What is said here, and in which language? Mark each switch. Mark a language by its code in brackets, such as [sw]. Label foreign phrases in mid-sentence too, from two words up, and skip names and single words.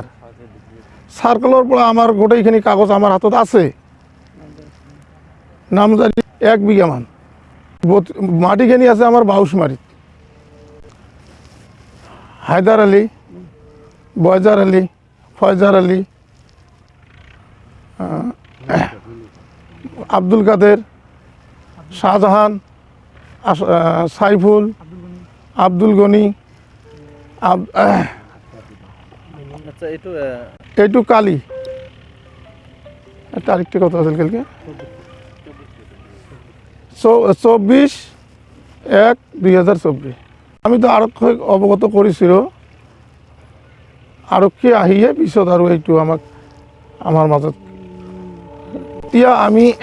[as] চাৰ্কলৰ পৰা আমাৰ গোটেইখিনি কাগজ আমাৰ হাতত আছে। নামজাৰি 1 বিঘামান মাটিখিনি আছে আমাৰ বাউচমাৰীত। হায়দাৰ আলী, বয়জাৰ আলী, ফয়জাৰ আলী, আব্দুল কাদের, শাহজাহান, সাইফুল, আব্দুল গনি, এইটো কালি তারিখটা কত আছিল কালকে 24/1/2024। আমি তো আৰক্ষীক অৱগত কৰিছিলোঁ, আৰক্ষী আহিয়ে পিছত আৰু এইটো আমাৰ মাজত এতিয়া আমি